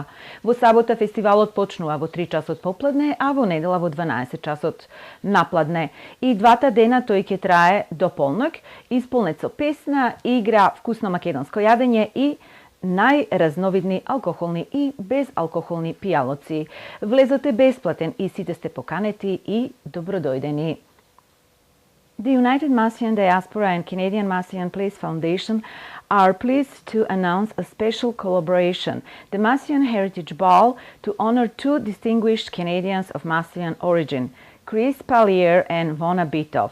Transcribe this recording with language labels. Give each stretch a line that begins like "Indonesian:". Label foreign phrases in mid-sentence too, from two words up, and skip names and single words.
Macedonian: Во сабота фестивалот почнува во 3 часот попладне, а во недела во 12 часот напладне. И двата дена тој ќе трае до полнок, исполнет со песна, игра, вкусно македонско јадење и најразновидни алкохолни и безалкохолни пијалоци. Влезот е бесплатен и сите сте поканети и добродојдени.
English: The United Massian Diaspora and Canadian Massian Place Foundation are pleased to announce a special collaboration, the Massian Heritage Ball, to honor two distinguished Canadians of Massian origin, Chris Pallier and Vona Bitov.